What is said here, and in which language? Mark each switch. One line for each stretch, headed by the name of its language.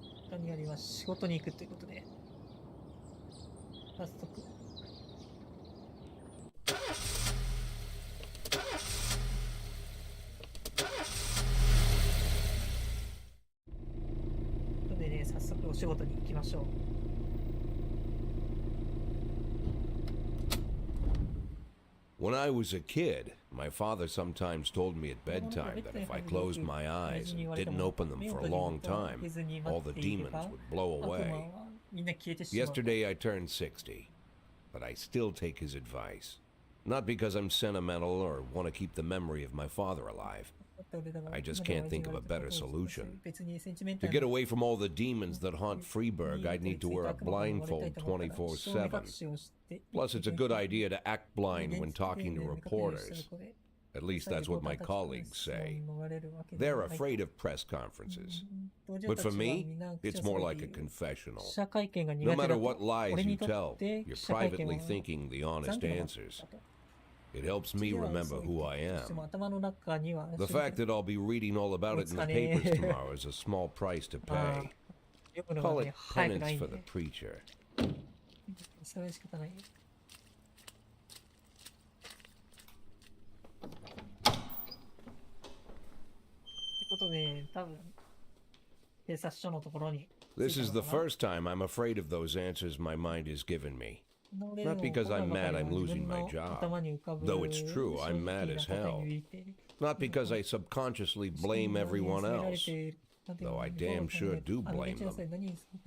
Japanese: 何やります。仕事に行くということで、早速。ということでね、早速お仕事に行きましょう。
English: When I was a kid, my father sometimes told me at bedtime that if I closed my eyes and didn't open them for a long time, all the demons would blow away. Yesterday I turned 60, but I still take his advice. Not because I'm sentimental or want to keep the memory of my father alive. I just can't think of a better solution. To get away from all the demons that haunt Freeburg, I'd need to wear a blindfold 24/7. Plus, it's a good idea to act blind when talking to reporters. At least that's what my colleagues say. They're afraid of press conferences. But for me, it's more like a confessional. No matter what lies you tell, you're privately thinking the honest answers. It helps me remember who I am. The fact that I'll be reading all about it in the papers tomorrow is a small price to pay. Call it penance for the preacher.
Japanese: それは仕方ない。ってことで、多分、警察署のところに。
English: This is the first time I'm afraid of those answers my mind has given me. Not because I'm mad I'm losing my job. Though it's true, I'm mad as hell. Not because I subconsciously blame everyone else. Though I damn sure do blame them.